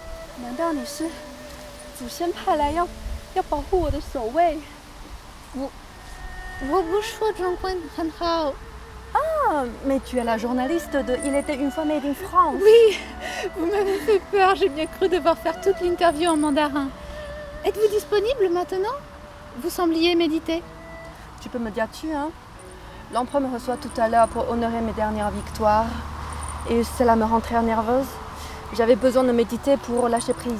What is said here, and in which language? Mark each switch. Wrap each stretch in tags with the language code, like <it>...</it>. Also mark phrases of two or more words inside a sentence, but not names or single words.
<zh>难道你是祖先派来要保护我的守卫？我不说中文很好。</zh> <fr>Ah, mais tu es la journaliste de Il était une fois made in France. Oui, vous m'avez fait peur. J'ai bien cru devoir faire toute l'interview en mandarin. Êtes-vous disponible maintenant? Vous sembliez méditer. Tu peux me dire tu, hein? L'empereur me reçoit tout à l'heure pour honorer mes dernières victoires. Et cela me rend très nerveuse. J'avais besoin de méditer pour lâcher prise.</fr>